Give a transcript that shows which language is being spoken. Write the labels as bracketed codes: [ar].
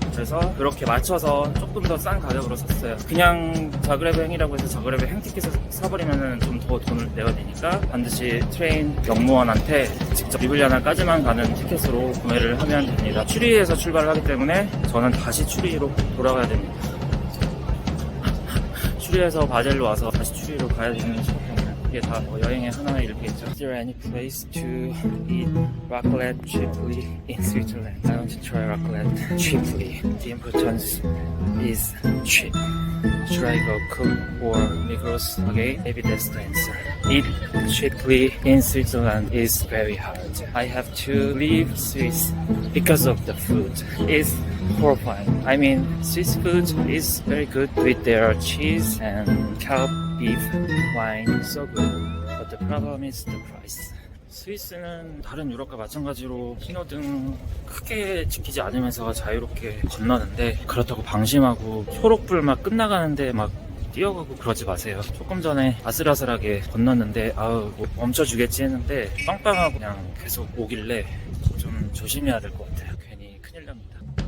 [ko] 그래서 그렇게 맞춰서 조금 더 싼 가격으로 샀어요. 그냥 자그레브 행이라고 해서 자그레브 행 티켓을 사버리면 좀 더 돈을 내야 되니까 반드시 트레인 경무원한테 직접 르블리아나까지만 가는 티켓으로 구매를 하면 됩니다. 추리에서 출발을 하기 때문에 저는 다시 추리로 돌아가야 됩니다. 추리에서 바젤로 와서 다시 추리로 가야 되는 시간입니다. 이게 다 여행의 하나의 일부겠죠. [en] Is there any place to eat raclette cheaply in Switzerland? I want to try raclette cheaply. The importance is cheap. Should I go Coop or Migros? Okay, maybe that's the answer. Eat cheaply in Switzerland is very hard. I have to leave Swiss because of the food. It's horrifying. I mean, Swiss food is very good with their cheese and cow beef, wine, so good. But the problem is the price. [ko] 스위스는 다른 유럽과 마찬가지로 신호등 크게 지키지 않으면서 자유롭게 건너는데, 그렇다고 방심하고 초록불 막 끝나가는데 막 뛰어가고 그러지 마세요. 조금 전에 아슬아슬하게 건넜는데 아우 뭐 멈춰주겠지 했는데 빵빵하고 그냥 계속 오길래 좀 조심해야 될 것 같아요. 괜히 큰일 납니다.